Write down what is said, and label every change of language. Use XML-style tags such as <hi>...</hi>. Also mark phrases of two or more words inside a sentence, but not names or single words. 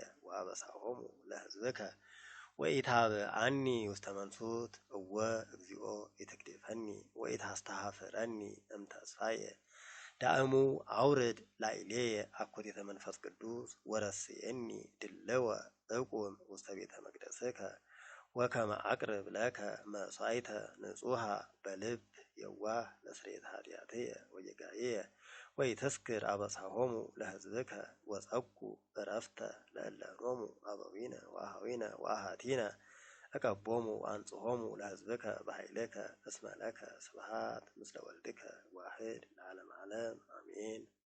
<gez>ወአበሳሆሙ ለሕዝብከ ወኢታብአኒ ውስተ መንሱት እወ እግዚኦ ኢትግድፈኒ ወኢታስተኀፍረኒ እምተስፋየ ዳእሙ አውርድ ላዕሌየ አኮቴተ መንፈስ ቅዱስ ወረስየኒ ድልወ እቁም ውስተ ቤተ መቅደስከ ወከመ አቅርብ ለከ መሥዋዕተ ንጹሐ በልብ የዋህ ለስርየተ ኃጢአትየ ወጌጋዬየ ወኢትስክር አበሳሆሙ ለሕዝብከ ወጸጉ ዕረፍተ ለእለኖሙ አበዊነ ወአኀዊነ ወአኀቲነ እቀቦሙ አንጽሖሙ ለሕዝብከ በኃይልከ እስመ ለከ ስብሐት ምስለ ወልድከ ዋሕድ ለዓለመ ዓለም አሜን።</gez>